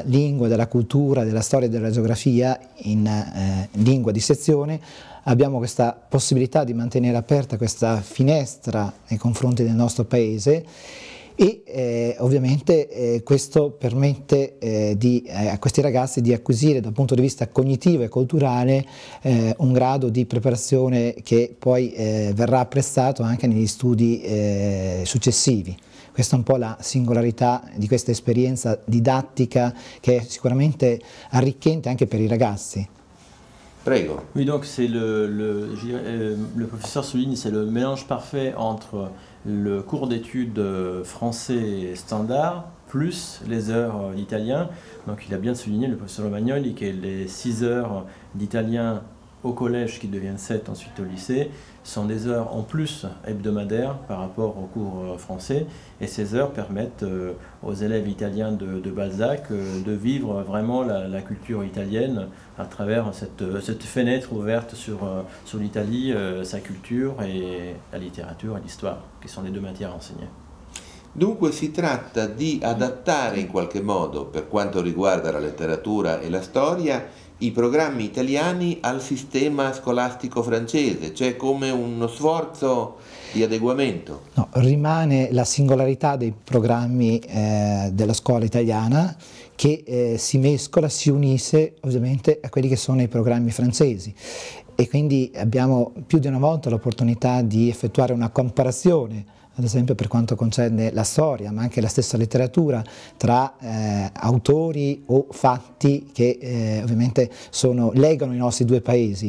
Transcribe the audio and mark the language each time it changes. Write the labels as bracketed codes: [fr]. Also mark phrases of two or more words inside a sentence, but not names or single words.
[it] lingua, della cultura, della storia e della geografia in lingua di sezione abbiamo questa possibilità di mantenere aperta questa finestra nei confronti del nostro paese e ovviamente questo permette a questi ragazzi di acquisire dal punto di vista cognitivo e culturale un grado di preparazione che poi verrà apprezzato anche negli studi successivi. Questa è un po' la singolarità di questa esperienza didattica che è sicuramente arricchente anche per i ragazzi. Prego. [fr] Oui, donc c'est le professeur souligne, c'est le mélange parfait entre le cours d'études français standard plus les heures d'italien. Donc il a bien souligné, le professeur Romagnoli, que les 6 heures d'italien au collège qui deviennent 7 ensuite au lycée, sont des heures en plus hebdomadaires par rapport aux cours français, et ces heures permettent aux élèves italiens de Balzac de vivre vraiment la culture italienne à travers cette fenêtre ouverte sur l'Italie, sa culture et la littérature et l'histoire, qui sont les deux matières enseignées. [it] Dunque si tratta di adattare in qualche modo, per quanto riguarda la letteratura e la storia, i programmi italiani al sistema scolastico francese, cioè come uno sforzo di adeguamento. No, rimane la singolarità dei programmi della scuola italiana che si mescola, si unisce ovviamente a quelli che sono i programmi francesi, e quindi abbiamo più di una volta l'opportunità di effettuare una comparazione, ad esempio per quanto concerne la storia, ma anche la stessa letteratura, tra autori o fatti che ovviamente legano i nostri due paesi.